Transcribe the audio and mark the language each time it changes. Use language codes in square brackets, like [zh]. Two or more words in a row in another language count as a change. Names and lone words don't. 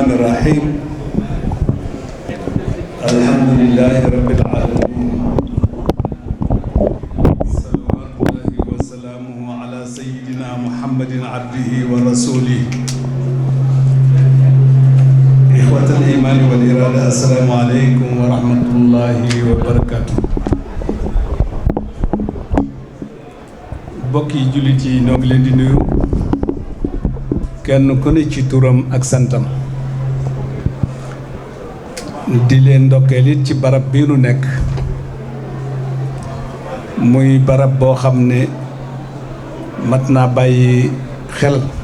[ar] الرحيم الحمد لله رب العالمين صلوات الله وسلامه على سيدنا محمد عبده ورسوله إخوة الإيمان والإرادة السلام عليكم ورحمة الله وبركاته [wo] bokki jullit yi ñoo ngi leen di nuyu kenn ku ne ci turam ak santam di leen ndokkeel it ci barab bii nu nekk muy barab boo xam ne mat naa bàyyi xel